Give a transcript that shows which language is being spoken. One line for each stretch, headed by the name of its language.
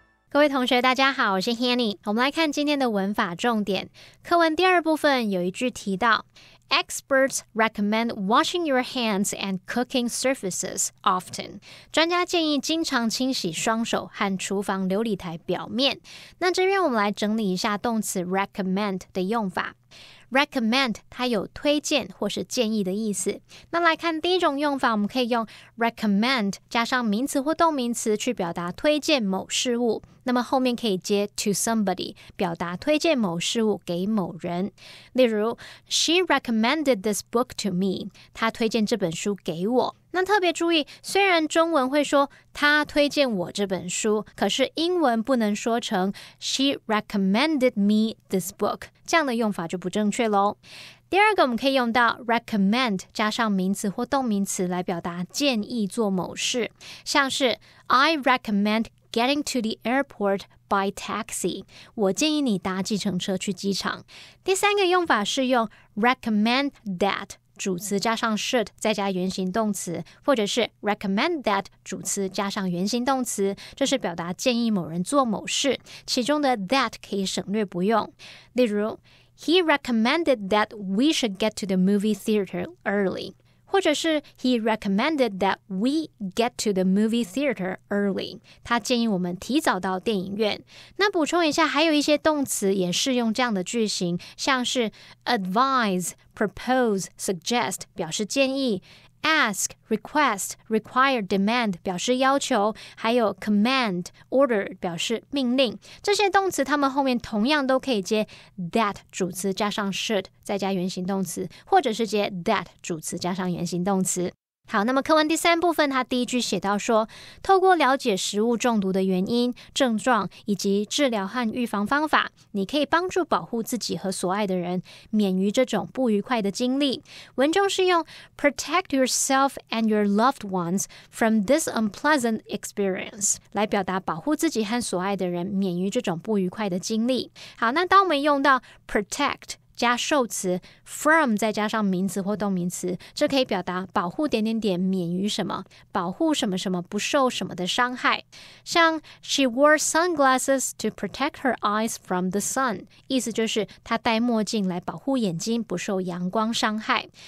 Chinese: 各位同学大家好，我是 Hanny。我们来看今天的文法重点。课文第二部分有一句提到
English: Experts recommend washing your hands and cooking surfaces often.
Chinese: 专家建议经常清洗双手和厨房流理台表面。那这边我们来整理一下动词 recommend 的用法。 Recommend 它有推荐或是建议的意思。那来看第一种用法，我们可以用 recommend 加上名词或动名词去表达推荐某事物，那么后面可以接 to somebody 表达推荐某事物给某人。例如
English: She recommended this book to me.
Chinese: 她推荐这本书给我。那特别注意，虽然中文会说她推荐我这本书，可是英文不能说成
English: She recommended me this book，
Chinese: 这样的用法就不正确咯。第二个，我们可以用到 recommend 加上名词或动名词来表达建议做某事，像是
English: I recommend getting to the airport by taxi.
Chinese: 我建议你搭计程车去机场。第三个用法是用 recommend that主词加上 should 再加原形动词，或者是 recommend that 主词加上原形动词，这是表达建议某人做某事，其中的 that 可以省略不用。例如
English: He recommended that we should get to the movie theater early.
Chinese: 或者是
English: He recommended that we get to the movie theater early.
Chinese: 他建议我们提早到电影院。那补充一下，还有一些动词也适用这样的句型，像是 advise, propose, suggest 表示建议， ask, request, require, demand 表示要求，还有 command, order 表示命令。这些动词它们后面同样都可以接 that 主词加上 should 再加原形动词，或者是接 that 主词加上原形动词。好，那么课文第三部分，它第一句写到说，透过了解食物中毒的原因、症状以及治疗和预防方法，你可以帮助保护自己和所爱的人免于这种不愉快的经历。文中是用
English: protect yourself and your loved ones from this unpleasant experience
Chinese: 来表达保护自己和所爱的人免于这种不愉快的经历。好，那当我们用到 protect加受词 from 再加上名词或动名词，这可以表达保护点点点免于什么，保护什么什么不受什么的伤害。
English: 像 She wore sunglasses to protect her eyes from the sun，
Chinese: 意思就是她戴墨镜来保护眼睛不受阳光伤害。